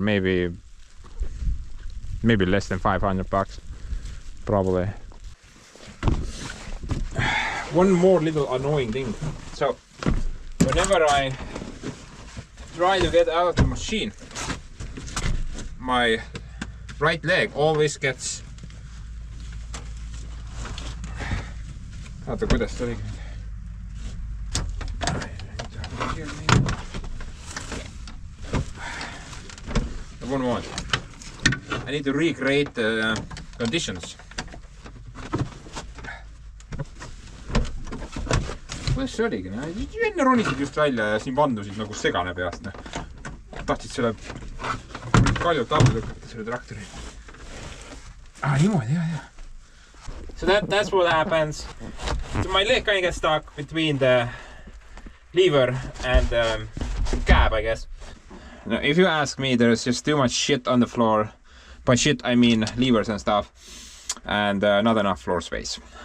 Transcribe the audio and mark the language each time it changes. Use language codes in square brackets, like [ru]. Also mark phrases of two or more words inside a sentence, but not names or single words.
[en] Maybe less than 500 bucks probably. One more little annoying thing. So whenever I try to get out of the machine, my right leg always gets... [et] Oota, kuidas see oligi? [en] One more. I need to recreate the conditions. [et] Kuidas see oligi? Enne ronisid just välja ja siin vandusid nagu segane peast. Tahtsid selle kaljult alla lükata selle traktori. Niimoodi, jah. [en] So that's what happens. So my leg kind of gets stuck between the lever and cab, I guess. Now, if you ask me, there's just too much shit on the floor. By shit, I mean levers and stuff. And not enough floor space.